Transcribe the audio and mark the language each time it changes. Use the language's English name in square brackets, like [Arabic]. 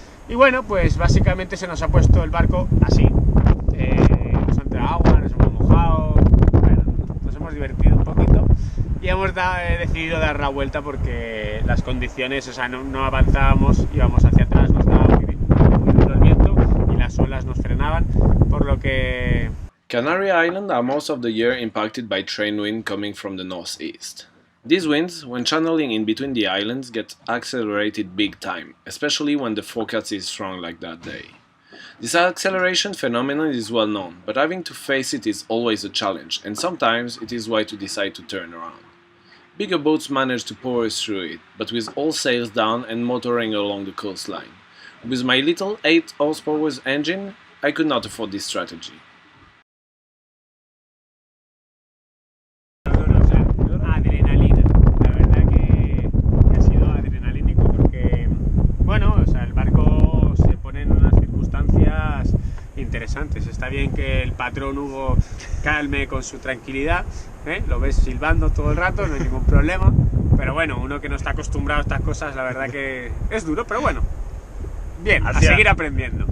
[Spanish] Y bueno, pues básicamente se nos ha puesto el barco así. Nos ha entrado agua, nos hemos mojado, bueno, nos hemos divertido un poquito y hemos decidido dar la vuelta porque las condiciones, o sea, no avanzábamos, íbamos hacia atrás, nos daba muy duro el viento y las olas nos frenaban, por lo que... [English] Canary Islands are most of the year impacted by trade wind coming from the northeast. These winds, when channeling in between the islands, get accelerated big time, especially when the forecast is strong like that day. This acceleration phenomenon is well known, but having to face it is always a challenge, and sometimes it is why to decide to turn around. Bigger boats manage to power through it, but with all sails down and motoring along the coastline. With my little 8 horsepower engine, I could not afford this strategy. [Spanish] Adrenalina, la verdad que ha sido adrenalínico porque, bueno, o sea, el barco se pone en unas circunstancias interesantes. Está bien que el patrón Hugo calme con su tranquilidad, lo ves silbando todo el rato, no hay ningún problema, pero bueno, uno que no está acostumbrado a estas cosas, la verdad que es duro, pero bueno, bien, a seguir aprendiendo.